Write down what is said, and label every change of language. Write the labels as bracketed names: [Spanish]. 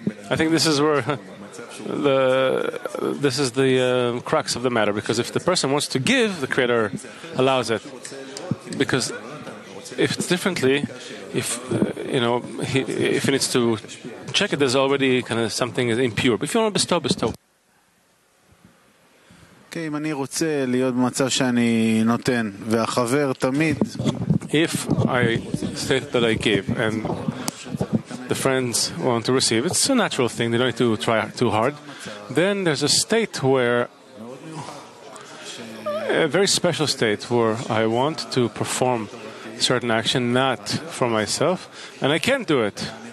[English] I think this is where this is the crux of the matter, because if the person wants to give, the Creator allows it. Because if it's differently, if he needs to check it, there's already kind of something impure. But if you want to bestow, bestow. [Hebrew] אם אני רוצה להיות במצב שאני נותן, והחבר תמיד... [English] If I state that I give, and the friends want to receive, it's a natural thing, they don't need to try too hard. Then there's a state where, a very special state, where I want to perform certain action, not for myself, and I can't do it.